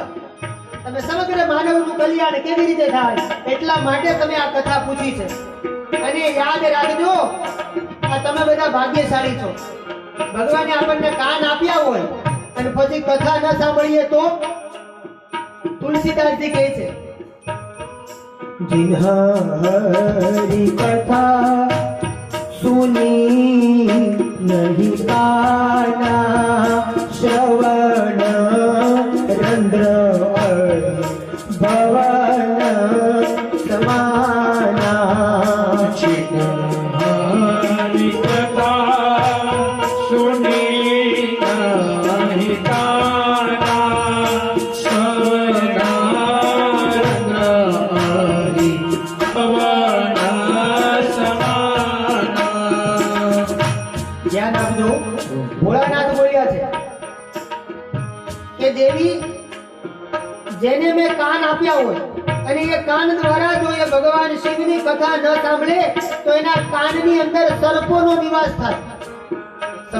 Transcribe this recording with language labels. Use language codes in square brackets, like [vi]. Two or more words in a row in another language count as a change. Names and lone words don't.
[gu] તમે સમગ્ર માનવનું કલ્યાણ કેવી રીતે થાય એટલા માટે તમે આ કથા પૂછી છે. અને યાદ રાખજો, આ તમે બધા ભાગ્યશાળી છો. ભગવાને આપણને કાન આપ્યા હોય અને પછી કથા ન સાંભળીએ તો તુલસીદાસજી કહે છે, [awa] जिन्हारी कथा सुनी नहीं पाना, श्रवण रंध्र भवन समाना, चिन्हारी कथा सुनी नहीं काना, [gu] ધ્યાન આપજો. ભોળાનાથ બોલ્યા છે કે દેવી, જેને મેં કાન આપ્યા હોય અને એ કાન દ્વારા જો એ ભગવાન શિવની કથા ન સાંભળે તો એના કાનની અંદર સર્પોનો નિવાસ થાય.